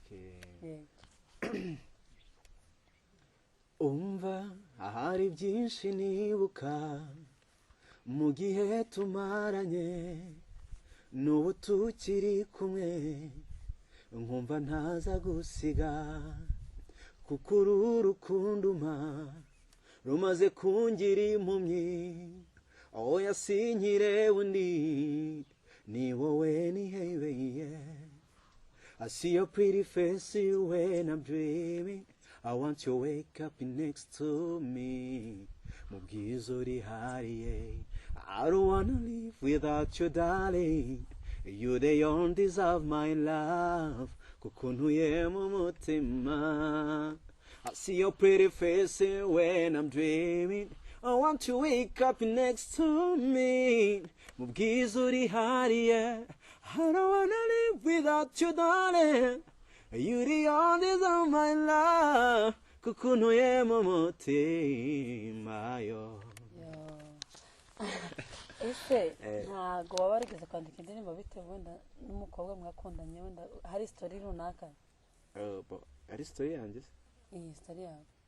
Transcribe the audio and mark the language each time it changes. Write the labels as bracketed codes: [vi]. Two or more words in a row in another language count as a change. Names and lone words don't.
[rw] umva ahari byinshi nibuka mu gihe tumaranye n'ubu tukiri kumwe nkumva ntaza gusiga kuko uru rukundo rumaze kungira impumyi aho yasinyire undi ni wowe ni hebeye [en] I see your pretty face when I'm dreaming I want you to wake up next to me [rw] mubwiza urihariye [en] I don't wanna live without you darling You the only deserve my love [rw] kuko ntuye mu mutima [en] I see your pretty face when I'm dreaming I want to wake up next to me [rw] mubwiza urihariye [en] I don't wanna live without you darling You the only deserve my love [rw] kuko ntuye mu mutima yo ese ntago waba warigeze kwandika indirimbo bitewe wenda n'umukobwa mwakundanye wenda hari story runaka ari story yanjye iyi story yawe